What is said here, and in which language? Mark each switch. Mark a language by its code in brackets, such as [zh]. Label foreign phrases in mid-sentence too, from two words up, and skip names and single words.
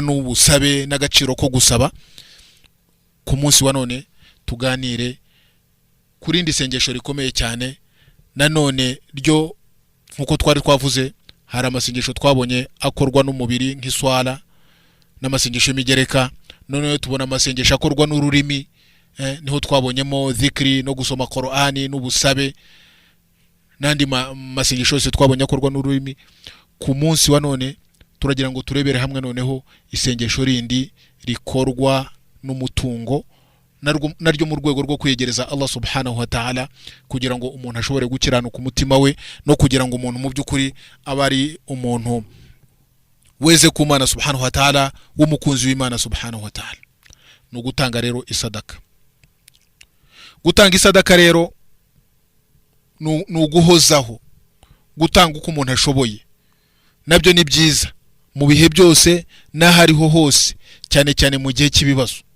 [rw] n'ubusabe n'agaciro ko gusaba, ku munsi wa none tuganire kuri indi sengesho rikomeye cyane nanone ryo, nkuko twari twavuze, hari amasengesho twabonye akorwa n'umubiri nk'iswala n'amasengesho y'imigereka, none tubona amasengesho akorwa n'ururimi, niho twabonyemo dhikri no gusoma Qur'ani n'ubusabe, n'andi masengesho yose twabonye akorwa n'ururimi. Ku munsi wa none turagira ngo turebere hamwe noneho isengesho rindi rikorwa n'umutungo, naryo mu rwego rwo kwegereza Allah [ar] سبحانه وتعالى, [rw] kugira ngo umuntu ashobore gukiranuka umutima we, no kugira ngo umuntu mu by'ukuri abari umuntu weze ku Mana [ar] سبحانه وتعالى, [rw] w'umukunzi w'Imana [ar] سبحانه وتعالى. [rw] No gutanga rero isadaka. Gutanga isadaka rero nuguhozaho, gutanga uko umuntu ashoboye, nabyo ni byiza mu bihe byose n'ahariho hose, cyane cyane mu gihe cy'ibibazo.